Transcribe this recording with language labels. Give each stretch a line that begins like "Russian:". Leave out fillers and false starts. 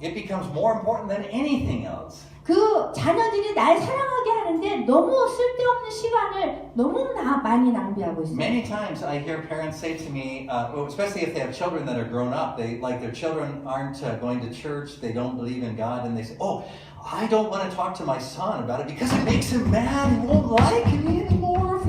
English: It becomes more important than anything else.
Korean: 그 자녀들이 날 사랑하게 하는데 너무 쓸데없는 시간을 너무 많이 낭비하고 있어요.
English: Many times I hear parents say to me, especially if they have children that are grown up, like their children aren't going to church, they don't believe in God, and they say, oh, I don't want to talk to my son about it because it makes him mad, he won't like me anymore.